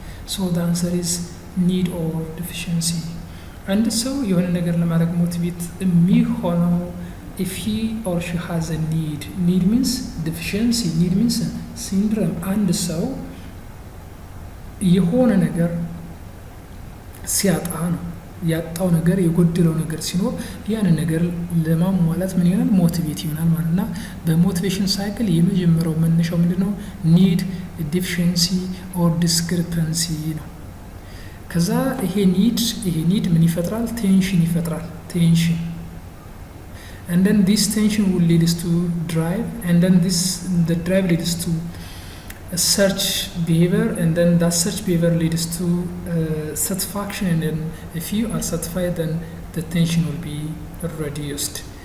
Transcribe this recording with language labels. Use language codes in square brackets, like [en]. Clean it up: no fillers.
[en] So the answer is need or deficiency. [am] አንድ ሰው የሆነ ነገር ለማድረግ ሞቲቬት የሚሆነው [en] if he or she has a need means deficiency, need means syndrome. [am] አንድ ሰው የሆነ ነገር ሲያጣ ነው። ያጣው ነገር የጎደለው ነገር ሲኖር ያን ነገር ለማሟላት ምን ይሆናል? ሞቲቬት ይሆናል ማለት ነው። በሞቲቬሽን ሳይክል የመጀመሪያው መነሻው ምንድነው? ኒድ፣ ዲፊሽንሲ ኦር ዲስክሪፐንሲ ነው። ከዛ ይሄ ኒድ ምን ይፈጥራል? ቴንሽን ይፈጥራል። [en] ቴንሽን and then this tension will lead us to drive, and then the drive leads to a search behavior, and then that search behavior leads to satisfaction, and then if you are satisfied then the tension will be reduced.